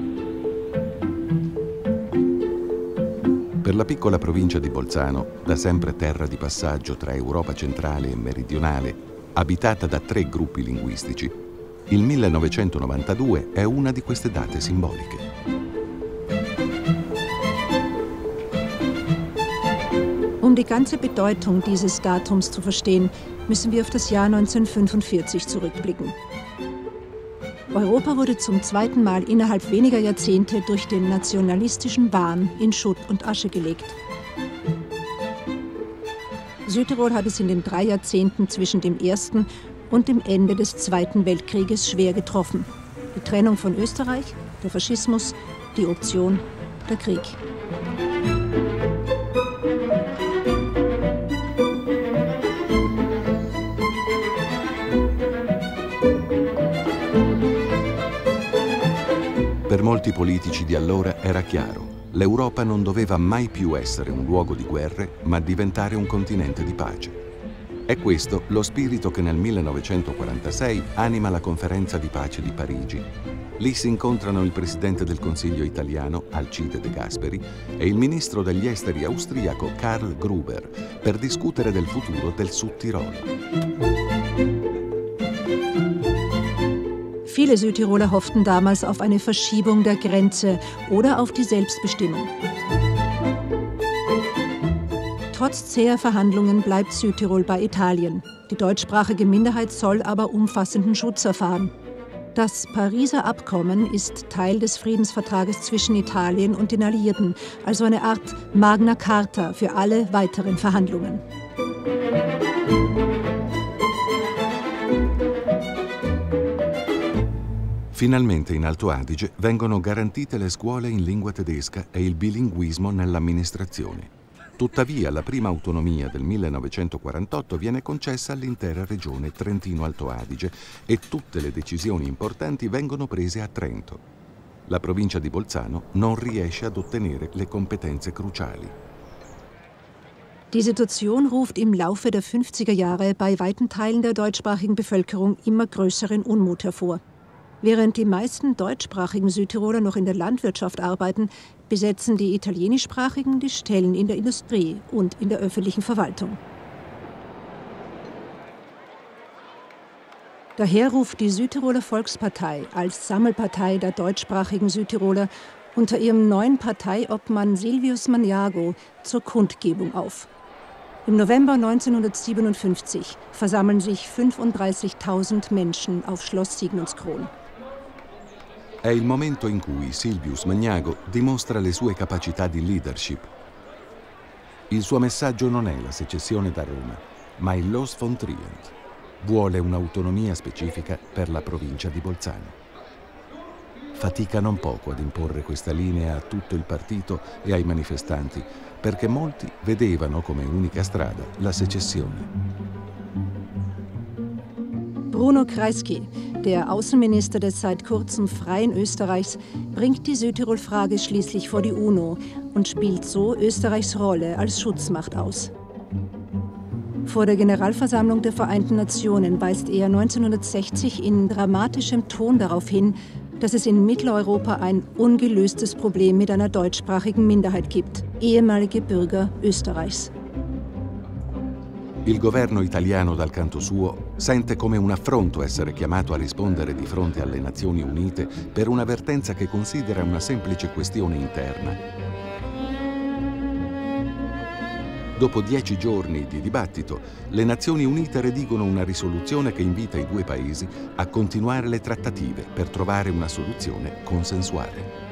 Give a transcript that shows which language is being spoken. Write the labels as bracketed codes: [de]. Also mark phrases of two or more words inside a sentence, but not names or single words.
[it] Per la piccola provincia di Bolzano, da sempre terra di passaggio tra Europa centrale e meridionale, abitata da 3 gruppi linguistici, il 1992 è una di queste date simboliche. [de] Um die ganze Bedeutung dieses Datums zu verstehen, müssen wir auf das Jahr 1945 zurückblicken. Europa wurde zum zweiten Mal innerhalb weniger Jahrzehnte durch den nationalistischen Wahn in Schutt und Asche gelegt. Südtirol hat es in den 3 Jahrzehnten zwischen dem Ersten und dem Ende des Zweiten Weltkrieges schwer getroffen. Die Trennung von Österreich, der Faschismus, die Option, der Krieg. [it] Per molti politici di allora era chiaro, l'Europa non doveva mai più essere un luogo di guerre, ma diventare un continente di pace. È questo lo spirito che nel 1946 anima la conferenza di pace di Parigi. Lì si incontrano il presidente del Consiglio italiano, Alcide De Gasperi, e il ministro degli esteri austriaco Karl Gruber per discutere del futuro del Südtirol. [de] Viele Südtiroler hofften damals auf eine Verschiebung der Grenze oder auf die Selbstbestimmung. Trotz zäher Verhandlungen bleibt Südtirol bei Italien. Die deutschsprachige Minderheit soll aber umfassenden Schutz erfahren. Das Pariser Abkommen ist Teil des Friedensvertrages zwischen Italien und den Alliierten, also eine Art Magna Carta für alle weiteren Verhandlungen. [it] Finalmente in Alto Adige vengono garantite le scuole in lingua tedesca e il bilinguismo nell'amministrazione. Tuttavia, la prima autonomia del 1948 viene concessa all'intera regione Trentino-Alto Adige e tutte le decisioni importanti vengono prese a Trento. La provincia di Bolzano non riesce ad ottenere le competenze cruciali. [de] Die Situation ruft im Laufe der 50er Jahre bei weiten Teilen der deutschsprachigen Bevölkerung immer größeren Unmut hervor. Während die meisten deutschsprachigen Südtiroler noch in der Landwirtschaft arbeiten, besetzen die italienischsprachigen die Stellen in der Industrie und in der öffentlichen Verwaltung. Daher ruft die Südtiroler Volkspartei als Sammelpartei der deutschsprachigen Südtiroler unter ihrem neuen Parteiobmann Silvius Magnago zur Kundgebung auf. Im November 1957 versammeln sich 35.000 Menschen auf Schloss Signundskron. [it] È il momento in cui Silvius Magnago dimostra le sue capacità di leadership. Il suo messaggio non è la secessione da Roma, ma il [de] Los von Trient. [it] Vuole un'autonomia specifica per la provincia di Bolzano. Fatica non poco ad imporre questa linea a tutto il partito e ai manifestanti, perché molti vedevano come unica strada la secessione. [de] Bruno Kreisky, der Außenminister des seit kurzem freien Österreichs, bringt die Südtirol-Frage schließlich vor die UNO und spielt so Österreichs Rolle als Schutzmacht aus. Vor der Generalversammlung der Vereinten Nationen weist er 1960 in dramatischem Ton darauf hin, dass es in Mitteleuropa ein ungelöstes Problem mit einer deutschsprachigen Minderheit gibt, ehemalige Bürger Österreichs. [it] Il governo italiano, dal canto suo, sente come un affronto essere chiamato a rispondere di fronte alle Nazioni Unite per un'avvertenza che considera una semplice questione interna. Dopo 10 giorni di dibattito, le Nazioni Unite redigono una risoluzione che invita i 2 paesi a continuare le trattative per trovare una soluzione consensuale.